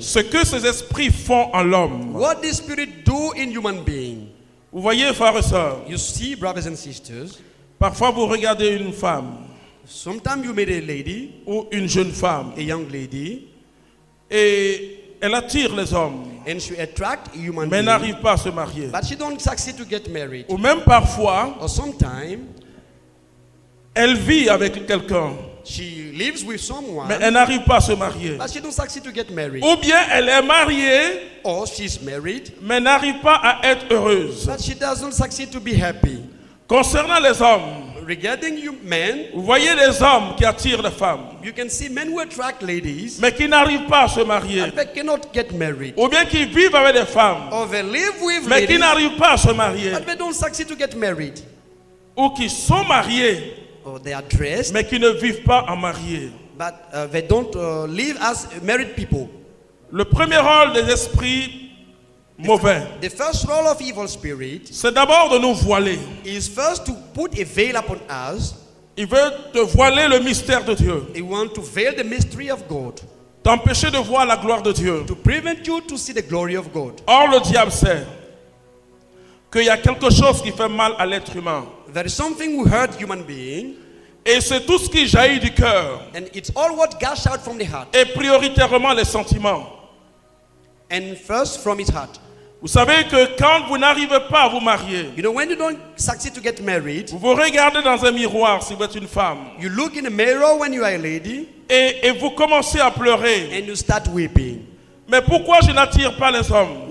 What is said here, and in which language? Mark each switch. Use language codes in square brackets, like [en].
[fr] Ce que ces esprits font en l'homme. [en] What the spirit do in human being. [fr] Vous voyez, frères et sœurs, [en] You see, brothers and sisters, [fr] parfois vous regardez une femme [en] sometimes you meet a lady, [fr] ou une jeune femme [en] a young lady, [fr] et elle attire les hommes, [en] and she attract human [fr] mais [en] being, [fr] n'arrive pas à se marier. [en] but she don't succeed to get married. [fr] Ou même parfois, [en] Or sometimes [fr] elle vit avec quelqu'un, [en] she lives with someone, [fr] mais elle n'arrive pas à se marier. [en] but she don't succeed to get married. [fr] Ou bien elle est mariée, [en] Or she's married, [fr] mais n'arrive pas à être heureuse. [en] but she doesn't succeed to be happy. [fr] Concernant les hommes, [en] Regarding you men, [fr] vous voyez les hommes qui attirent les femmes, [en] you can see men who attract ladies, [fr] mais qui n'arrivent pas à se marier. [en] but they cannot get married. [fr] Ou bien qui vivent avec des femmes, [en] Or they live with [fr] mais qui [en] ladies, [fr] n'arrivent pas à se marier. [en] but they don't succeed to get married. [fr] Ou qui sont mariés, [en] Or they are dressed, [fr] mais qui ne vivent pas en mariés. [en] but they don't live as married people. [fr] Le premier rôle des esprits mauvais, [en] The first role of evil spirit [fr] c'est d'abord de nous voiler. [en] is first to put a veil upon us. [fr] Il veut te voiler le mystère de Dieu, [en] They want to veil the mystery of God, [fr] t'empêcher de voir la gloire de Dieu. [en] to prevent you to see the glory of God. [fr] Or, le diable sait qu'il y a quelque chose qui fait mal à l'être humain. [en] There is something who hurt human being, [fr] Et c'est tout ce qui jaillit du cœur, [en] and it's all what gush out from the heart, [fr] et prioritairement les sentiments. [en] and first from his heart. [fr] Vous savez que quand vous n'arrivez pas à vous marier, [en] You know, when you don't succeed to get married, [fr] vous vous regardez dans un miroir si vous êtes une femme, [en] you look in the mirror when you are a lady, [fr] et vous commencez à pleurer. [en] and you start weeping. [fr] Mais pourquoi je n'attire pas les hommes?